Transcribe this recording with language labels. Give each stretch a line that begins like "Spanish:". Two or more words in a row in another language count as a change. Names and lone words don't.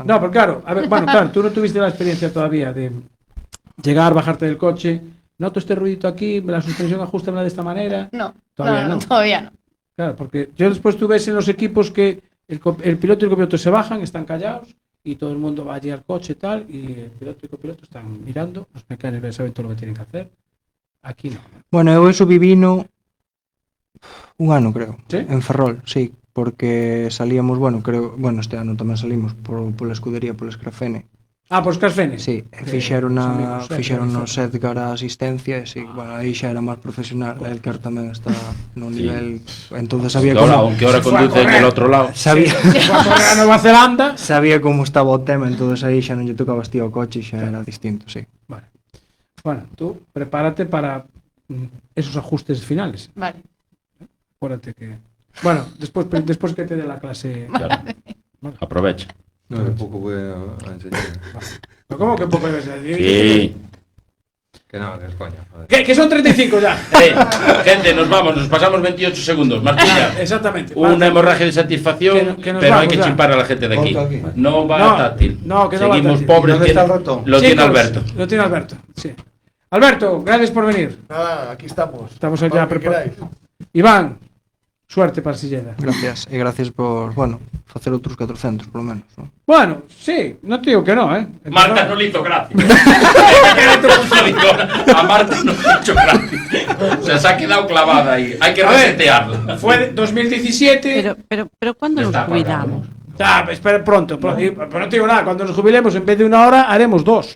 Spanish: No, pero claro, a ver, bueno, claro, tú no tuviste la experiencia todavía de llegar, bajarte del coche, noto este ruidito aquí, la suspensión ajustamela de esta manera. No, Todavía no. todavía no. Claro, porque yo después tú ves en los equipos que el piloto y el copiloto se bajan, están callados y todo el mundo va allí al coche y tal, y el piloto y el copiloto están mirando, los mecánicos saben todo lo que tienen que hacer. Aquí no.
Galician: Bueno, eu eso vivino un ano, creo,
Spanish: ¿Sí?
Galician: en Ferrol, sí, porque salíamos, este ano tamén salimos pola escudería, pola Escrafene.
Spanish: Ah, pues Casfene. Sí, Que
Galician: fixeron
Spanish: somos amigos,
Galician: Edgar a asistencia, e sí, bueno, aí xa era máis profesional, Edgar tamén está no nivel, entonces sabía
Spanish: Aunque ahora conduce en el otro lado.
Galician: Sabía,
Spanish: Fue a correr a Nueva Zelanda.
Galician: sabía como estaba o tema, entonces aí xa non lle tocaba tío o coche, xa era distinto, sí.
Spanish: Vale. Bueno, tú prepárate para esos ajustes finales. Vale. Acuérdate que... Bueno, después que te dé la clase... Claro. Aprovecha. No, de poco voy a enseñar. ¿Pero cómo que poco debes decir? Sí. Que no, que es coña. Joder. Que son 35 ya. Gente, nos vamos, nos pasamos 28 segundos. Martilla, Exactamente. una hemorragia de satisfacción, Que nos pero hay vamos que ya. chimpar a la gente de aquí.
Galician: Ponto aquí.
Spanish: No va No, táctil. no, que no va Seguimos táctil. pobres. ¿Dónde está el ratón? Lo tiene Chicos, Alberto. Lo tiene Alberto, sí. Alberto, gracias por venir. Nada, aquí estamos. Estamos Para allá lo que preparados. queráis. Iván, suerte para Silleda.
Galician: Gracias, e gracias por, facer outros 400, polo menos, non?
Spanish: Bueno, sí, no te digo que no, ¿eh? Marta no le hizo gracia. A Marta no le hizo gracia. O sea, se ha quedado clavada ahí. Hay que A ver, resetearla. Fue 2017. Pero ¿cuándo nos Está apagado. cuidamos? Ya, espera, pronto. Pero no te digo nada, cuando nos jubilemos, en vez de 1 hora, haremos 2.